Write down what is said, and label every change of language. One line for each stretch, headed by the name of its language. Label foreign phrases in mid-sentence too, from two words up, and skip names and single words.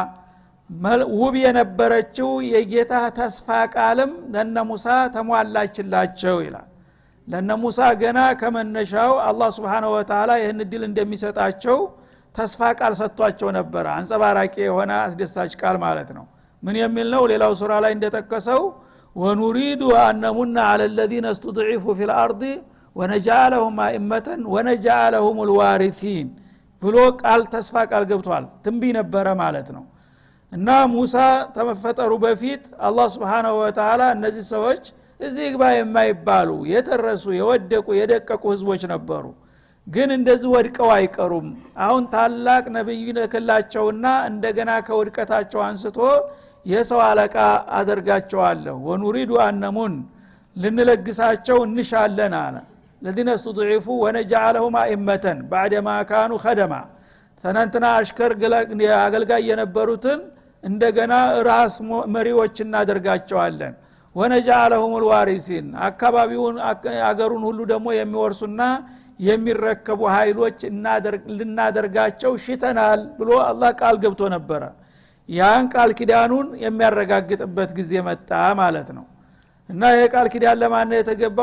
Amharic: ውብ የነበረችው የጌታ ተስፋ ቃልም ለነ ሙሳ ተሟላችላቸው ይላል። ለነ ሙሳ ገና ከመነሻው አላህ
Arabic: سبحانه وتعالى
Amharic: ይህን ድል እንደሚሰጣቸው ተስፋ ቃል ሰጥቷቸው ነበር። አንጸባራቂ የሆነ አስደሳች ቃል ማለት ነው። ምን የሚል ነው? ሌላው ሱራ ላይ እንደተከሰው
Arabic: ونريد أن نمن على الذين استضعفوا في الارض ونجعلهم ائمه ونجعلهم
Amharic: الوارثين ብሎ ቃል ተስፋ ቃል ገብቷል። ትንቢ ነበረ ማለት ነው። እና ሙሳ ተመፈጠሩ በፊት አላህ
Arabic: سبحانه وتعالى
Amharic: እነዚህ ሰዎች እዚህ ግባ የማይባሉ የተረሱ የወደቁ የደቀቁ ህዝቦች ነበሩ። ግን እንደዚህ ወድቀው አይቀሩም። አሁን ታላቅ ነብይ ነክላቸውና እንደገና ከውድቀታቸው አንስቶ የሰው አለቃ አደርጋቸዋለሁ።
Arabic: ونريد أن نمن
Amharic: ልንለግሳቸው እንሻለን አለ
Arabic: الذين استضعفوا ونجعلهم ائمه بعدما كانوا خدما
Amharic: ተናንተና አሽከር አገልጋይ የነበሩትን እንደገና ራስ መሪዎች እናደርጋቸዋለን።
Arabic: ونجعلهم الوارثين
Amharic: አካባቢውን አገሩን ሁሉ ደግሞ የሚወርሱና የሚረከቡ ኃይሎች ልናደርጋቸው ሽተናል ብሎ አላህ ቃል ገብቶ ነበር። ያን ቃል ኪዳኑን የሚያረጋግጥበት ጊዜ መጣ ማለት ነው። እና የቃል ኪዳን ለማን የተገባው?